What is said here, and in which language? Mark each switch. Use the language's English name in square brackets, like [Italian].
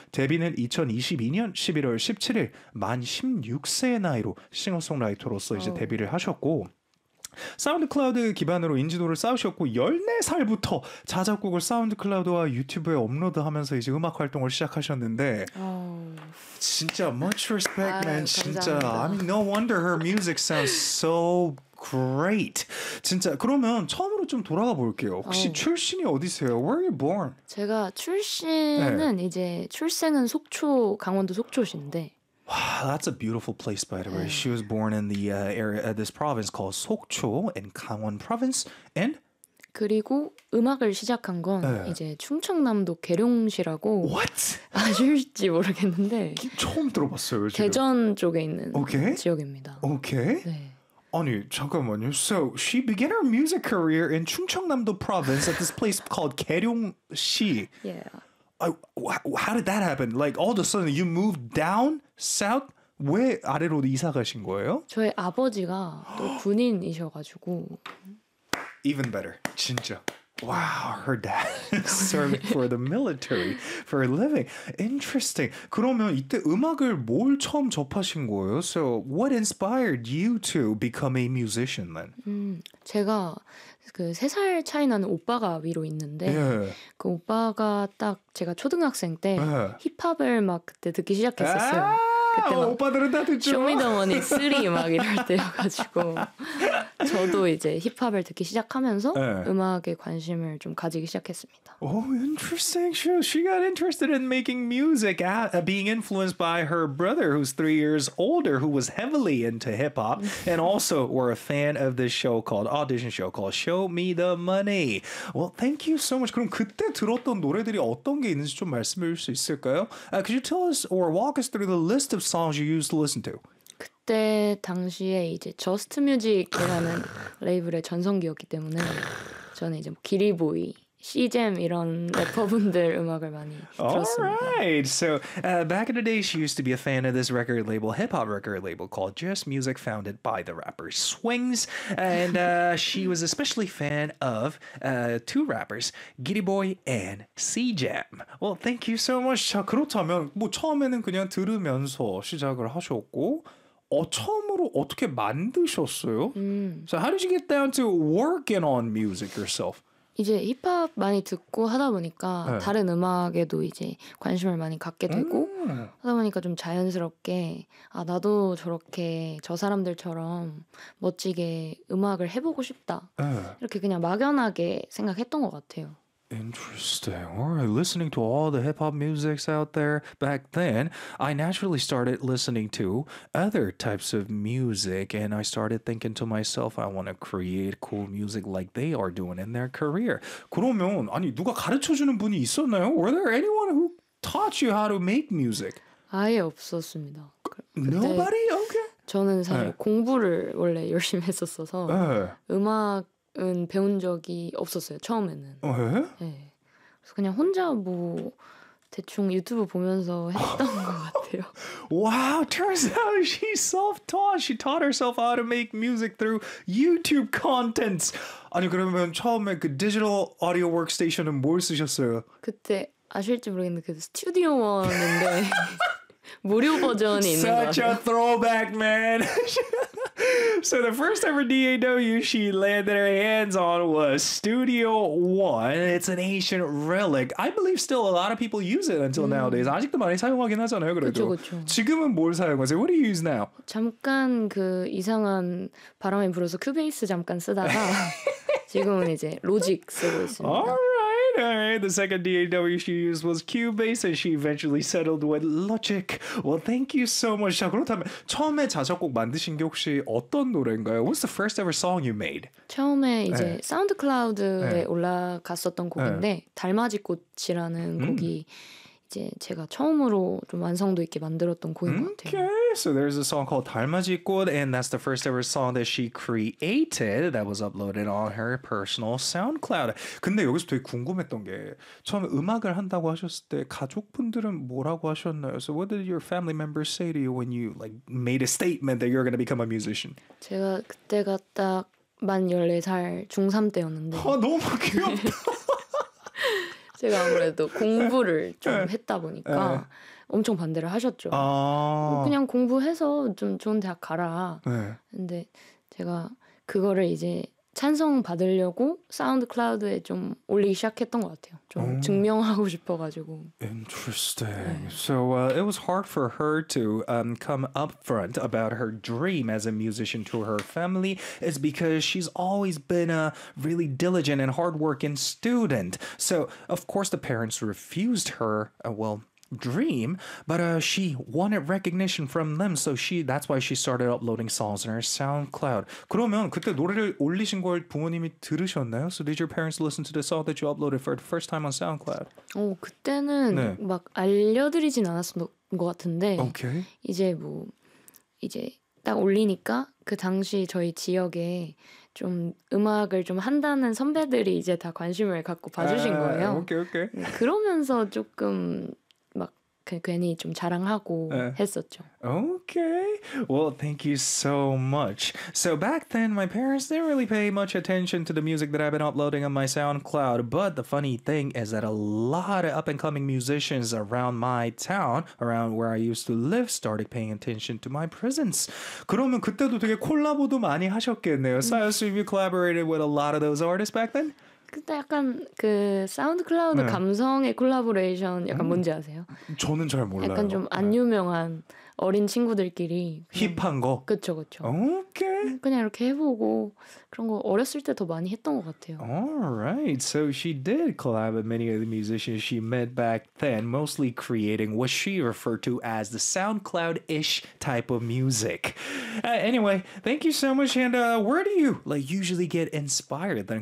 [Korean] 데뷔는 2022년 11월 17일 만 16세의 나이로 싱어송라이터로서 이제 데뷔를 하셨고 사운드클라우드 기반으로 인지도를 쌓으셨고 14살부터 자작곡을 사운드클라우드와 유튜브에 업로드하면서 이제 음악 활동을 시작하셨는데 진짜 [English] much respect, man. [Korean] 진짜 감사합니다. [English] I mean, no wonder her music sounds so great. [Korean] 진짜 그러면 처음으로 좀 돌아가 볼게요. 혹시 출신이 어디세요? [English] Where are you born? [Korean] 제가 출신은 네. 이제 출생은 속초, 강원도 속초신데 [English] Wow, that's a beautiful place, by the way. She was born in the area, this province called Sokcho in Gangwon Province. And [Korean] 그리고 음악을 시작한 건 이제 충청남도 계룡시라고. [English] What? [Korean] 아실지 모르겠는데. 처음 들어봤어요. 지금. 대전 쪽에 있는 okay? 지역입니다. [English] Okay. [Korean] 네. 아니 잠깐만요. [English] So she began her music career in Chungcheongnam-do Province at this place called Gaeryeong-si. Yeah. How did that happen? Like all of a sudden you moved down south? [Korean] 왜 아래로 이사 가신 거예요? 저희 아버지가 또 군인이셔가지고 [English] Even better, 진짜 Wow, her dad served for the military for a living. Interesting. [Korean] 그러면 이때 음악을 뭘 처음 접하신 거예요? [English] So what inspired you to become a musician then? [Korean] 제가 그 세 살 차이 나는 오빠가 위로 있는데 [English] yeah. [Korean] 그 오빠가 딱 제가 초등학생 때 힙합을 막 그때 듣기 시작했었어요. 그때 오빠들은 다 듣죠. Show me the money, 쓰리 막 이럴 때여가지고 저도 이제 힙합을 듣기 시작하면서 yeah. 음악에 관심을 좀 가지기 시작했습니다. [English] Oh, interesting. She got interested in making music, being influenced by her brother who's 3 years older, who was heavily into hip-hop, and also were a fan of this show called, audition show called Show Me The Money. Well, thank you so much. [Korean] 그럼 그때 들었던 노래들이 어떤 게 있는지 좀 말씀해 줄 수 있을까요? [English] Could you tell us or walk us through the list of songs you used to listen to? [Korean] 그때 당시에 이제 Just Music이라는 레이블의 전성기였기 때문에 저는 이제 뭐 기리보이, C-Jam 이런 래퍼분들 음악을 많이 들었습니다. [English] Alright, so back in the day she used to be a fan of this record label, hip-hop record label called Just Music founded by the rapper Swings. And she was especially fan of two rappers, Giddy Boy and C-Jam. Well, thank you so much. [Korean] 자, 그렇다면 뭐 처음에는 그냥 들으면서 시작을 하셨고 처음으로 어떻게 만드셨어요? [English] So how did you get down to working on music yourself? [Korean] 이제 힙합 많이 듣고 하다 보니까 네. 다른 음악에도 이제 관심을 많이 갖게 되고 하다 보니까 좀 자연스럽게 아 나도 저렇게 저 사람들처럼 멋지게 음악을 해보고 싶다 네. 이렇게 그냥 막연하게 생각했던 것 같아요. [English] Interesting. All right, listening to all the hip-hop musics out there back then, I naturally started listening to other types of music, and I started thinking to myself, I want to create cool music like they are doing in their career. [Korean] 그러면 아니 누가 가르쳐주는 분이 있었나요? [English] Were there anyone who taught you how to make music? [Korean] 아예 없었습니다. [English] Nobody? Okay. [Korean] 저는 사실 공부를 원래 열심히 했었어서 음악 은 배운 적이 없었어요 처음에는. 어, 그래서 그냥 혼자 뭐 대충 유튜브 보면서 했던 것 같아요. [English] Wow, turns out she self-taught. She taught herself how to make music through YouTube contents. [Korean] 아니 그러면 처음에 그 디지털 오디오 워크스테이션은 뭘 쓰셨어요? 그때 아실지 모르겠는데 그 스튜디오 원인데 무료 버전이 있는 거 같아요. [English] Such a throwback, man. So the first ever DAW she landed her hands on was Studio One. It's an ancient relic. I believe still a lot of people use it until nowadays. [Korean] 아직도 많이 사용하긴 하잖아요, 그래도. 그쵸, 그쵸. 지금은 뭘 사용하세요? [English] What do you use now? [Korean] 잠깐 그 이상한 바람이 불어서 큐베이스 잠깐 쓰다가 지금은 이제 로직 쓰고 있습니다. [English] Alright, the second DAW she used was Cubase, and she eventually settled with Logic. Well, thank you so much. [Korean] 자, 그렇다면 처음에 자작곡 만드신 게 혹시 어떤 노래인가요? [English] What's the first ever song you made? [Korean] 처음에 이제 SoundCloud에 올라갔었던 곡인데 달맞이 꽃이라는 곡이 이제 제가 처음으로 좀 완성도 있게 만들었던 곡인 것 같아요. [English] Okay, so there's a song called 달맞이 꽃, and that's the first ever song that she created that was uploaded on her personal SoundCloud. [Korean] 근데 여기서 되게 궁금했던 게 처음에 음악을 한다고 하셨을 때 가족분들은 뭐라고 하셨나요? [English] So what did your family members say to you when you like made a statement that you're going to become a musician? [Korean] 제가 그때가 딱 만 14살 중3 때였는데 아, 너무 귀엽다. 제가 아무래도 공부를 좀 했다 보니까 엄청 반대를 하셨죠. 아~ 그냥 공부해서 좀 좋은 대학 가라. 근데 제가 그거를 이제 찬성 받으려고 사운드 클라우드에 좀 올리기 시작했던 것 같아요. 좀 증명하고 싶어가지고. [English] Interesting. So it was hard for her to come upfront about her dream as a musician to her family. It's because she's always been a really diligent and hardworking student. So of course the parents refused her. Dream, but she wanted recognition from them, so that's why she started uploading songs on her SoundCloud. [Korean] 그러면 그때 노래를 올리신 걸 부모님이 들으셨나요? [English] So did your parents listen to the song that you uploaded for the first time on SoundCloud? [Korean] 오, 그때는 막 알려드리진 않았던 것 같은데 [English] okay. [Korean] 이제 뭐 이제 딱 올리니까 그 당시 저희 지역에 좀 음악을 좀 한다는 선배들이 이제 다 관심을 갖고 봐주신 거예요. [English] Okay, okay. [Korean] 그러면서 조금 괜히 좀 자랑하고 했었죠. [English] Okay. Well, thank you so much. So back then, my parents didn't really pay much attention to the music that I've been uploading on my SoundCloud. But the funny thing is that a lot of up-and-coming musicians around my town, around where I used to live, started paying attention to my presence. [Korean] 그러면 그때도 되게 콜라보도 많이 하셨겠네요. [English] So have you collaborated with a lot of those artists back then? [Korean] 그때 약간 그 사운드 클라우드 감성의 콜라보레이션 약간 뭔지 아세요? 저는 잘 몰라요. 약간 좀 안 유명한 어린 친구들끼리 힙한 거? 그쵸 그쵸. 오케이. 그냥 이렇게 해보고 그런 거 어렸을 때 더 많이 했던 것 같아요. [English] Alright, so she did collab with many of the musicians she met back then, mostly creating what she referred to as the SoundCloud-ish type of music. Anyway, thank you so much, and where do you like usually get inspired then?